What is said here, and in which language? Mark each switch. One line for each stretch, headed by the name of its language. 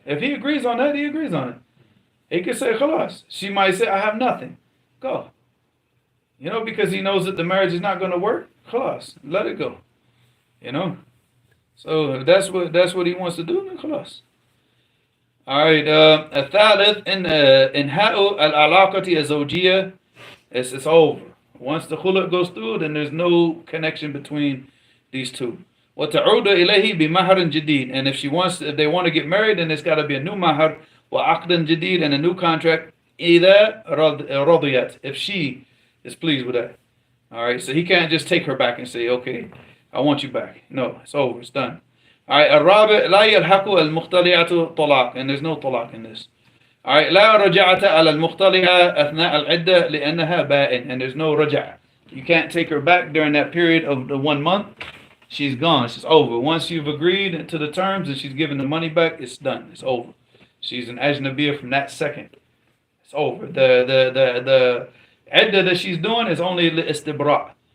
English: If he agrees on that, he agrees on it. He could say khalas. She might say I have nothing. Go. You know, because he knows that the marriage is not going to work. Khalas, let it go. You know. So if that's what he wants to do, then khalas. All right.
Arabic: الثالث إن إنهاء العلاقة الزوجية
English: it's over. Once the khuluk goes through, then there's no connection between these two.
Arabic: وتعود إليه بمهر جديد.
English: And if they want to get married, then there's got to be a new mahar
Arabic: وعقد جديد
English: and a new contract.
Arabic: إذا رضيت,
English: if she is pleased with that. All right. So he can't just take her back and say, okay, I want you back. No, it's over. It's done. All right.
Arabic: الرابع لا يلحق المختلعة طلاق,
English: and there's no
Arabic: طلاق
English: in this. All right.
Arabic: لا رجعة على المختلعة أثناء العدة لأنها بائن,
English: and there's no
Arabic: رجعة.
English: You can't take her back during that period of the 1 month. She's gone. It's over. Once you've agreed to the terms and she's given the money back, it's done. It's over. She's an ajnabiyah from that second. It's over. The iddah that she's doing is only istibra.